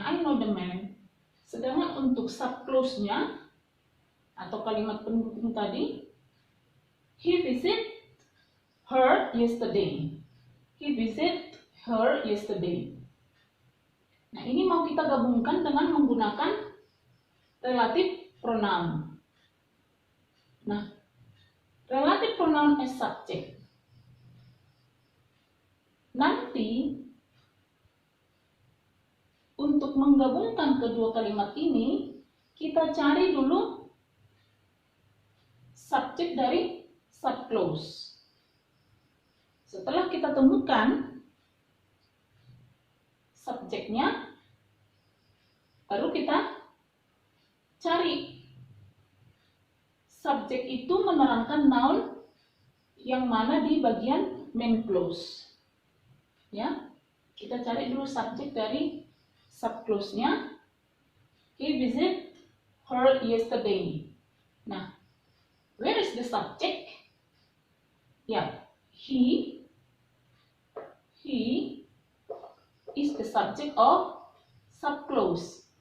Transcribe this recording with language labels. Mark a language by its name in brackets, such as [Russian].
[English] I know the man. [Indonesian] Sedangkan untuk subclause-nya atau kalimat pendukung tadi, [English] he visit her yesterday. He visit her yesterday. [Indonesian] Nah, ini mau kita gabungkan dengan menggunakan relative pronoun. [English] Nah, relative pronoun as subject. [Indonesian] Nanti untuk menggabungkan kedua kalimat ini, kita cari dulu subjek dari subclause. Setelah kita temukan subjeknya, baru kita cari subjek itu menerangkan noun yang mana di bagian main clause. Ya, kita cari dulu subjek dari subclause-nya. [English] He visit her yesterday. Nah, where is the subject? Ya, he is the subject of subclause.